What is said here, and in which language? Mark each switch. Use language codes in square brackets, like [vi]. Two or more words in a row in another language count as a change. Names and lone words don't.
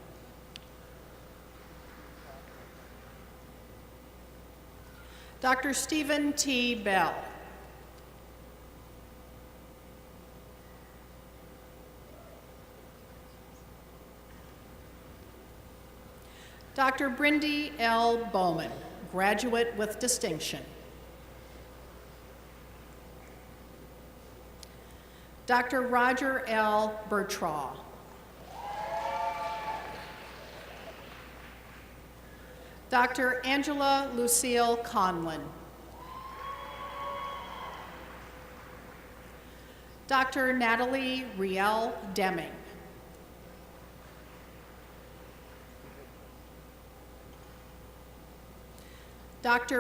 [en] Dr. Stephen T. Bell. Dr. Brindy L. Bowman, graduate with distinction. Dr. Roger L. Bertraw. Dr. Angela Lucille Conlon. Dr. Natalie Riel Deming. Dr.